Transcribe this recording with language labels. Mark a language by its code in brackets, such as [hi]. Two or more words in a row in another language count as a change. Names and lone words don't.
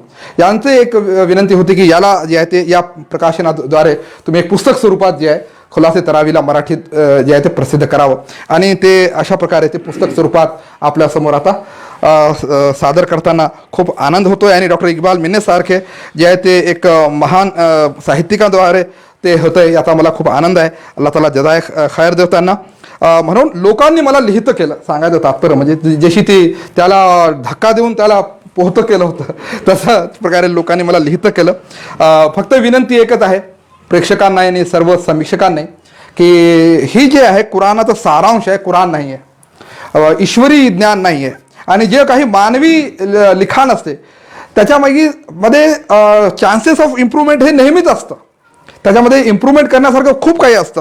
[mr] यांचे एक विनंती होती की याला जे आहे ते या प्रकाशनाद्वारे तुम्ही एक पुस्तक स्वरूपात जे आहे खुलासे तरावीला मराठीत जे आहे ते प्रसिद्ध करावं आणि ते अशा प्रकारे ते पुस्तक स्वरूपात आपल्यासमोर आता सादर करताना खूप आनंद होतोय. आणि डॉक्टर इक्बाल मिन्नेसारखे जे आहे ते एक महान साहित्यिकांद्वारे ते होतंय याचा मला खूप आनंद आहे. अल्लाह ताला [ar] جزاء خير [mr] देव त्यांना. म्हणून लोकांनी मला लिहितं केलं, सांगायचं तात्पर्य म्हणजे जशी ती त्याला धक्का देऊन त्याला पोहतं केलं होतं तशाच प्रकारे लोकांनी मला लिहितं केलं. फक्त विनंती एकच आहे प्रेक्षकांना आणि सर्व समीक्षकांनी की ही जे आहे कुराणाचा सारांश आहे, कुराण नाही आहे, ईश्वरी ज्ञान नाही आहे आणि जे काही मानवी लिखाण असते त्याच्यामध्ये [en] chances of improvement [mr] हे नेहमीच असतं, त्याच्यामध्ये इम्प्रूव्हमेंट करण्यासारखं खूप काही असतं.